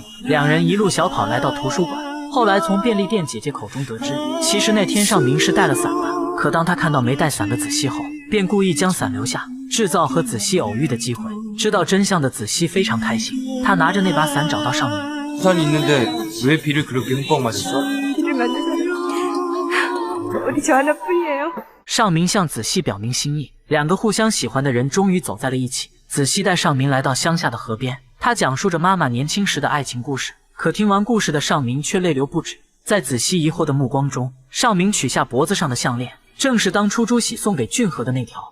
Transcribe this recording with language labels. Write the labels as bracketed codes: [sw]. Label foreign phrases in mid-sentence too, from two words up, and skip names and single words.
[zh] 两人一路小跑来到图书馆。后来从便利店姐姐口中得知，其实那天尚明是带了伞的。可当他看到没带伞的子熙后，便故意将伞留下，制造和子熙偶遇的机会。知道真相的子熙非常开心，他拿着那把伞找到尚明。 [ko] 우산이 있는데 왜 비를 그렇게 흠뻑 맞았어? 비를 맞는 사람 우리 저 하나뿐이에요. [zh] 尚明向子熙表明心意，两个互相喜欢的人终于走在了一起。子熙带尚明来到乡下的河边，他讲述着妈妈年轻时的爱情故事。可听完故事的尚明却泪流不止。在子熙疑惑的目光中，尚明取下脖子上的项链，正是当初朱喜送给俊和的那条。